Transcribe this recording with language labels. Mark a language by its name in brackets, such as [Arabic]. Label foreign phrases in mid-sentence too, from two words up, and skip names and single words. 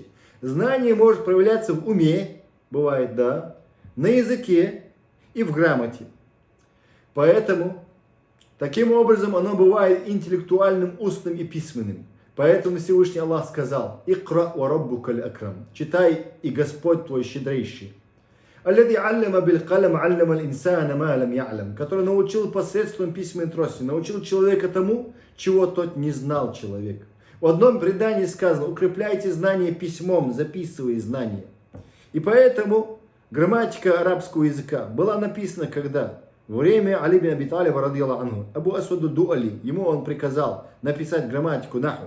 [Russian] Знание может проявляться в уме, бывает, да, на языке и в грамоте. Поэтому, таким образом, оно бывает интеллектуальным, устным и письменным. Поэтому Всевышний Аллах сказал: [Arabic] «اقرأ وربك الأكرم». [Russian] Читай, и Господь твой щедрейший. [Arabic] «الذي علم بالقلم علم الإنسان ما لم يعلم», [Russian] который научил посредством письменной трости, научил человека тому, чего тот не знал человек. В одном предании сказано: укрепляйте знания письмом, записывая знания. И поэтому грамматика арабского языка была написана когда? Во время Али бин Аби Талиба, [Arabic] رضي الله عنه, [Russian] Абу Асваду Дуали, ему он приказал написать грамматику наху.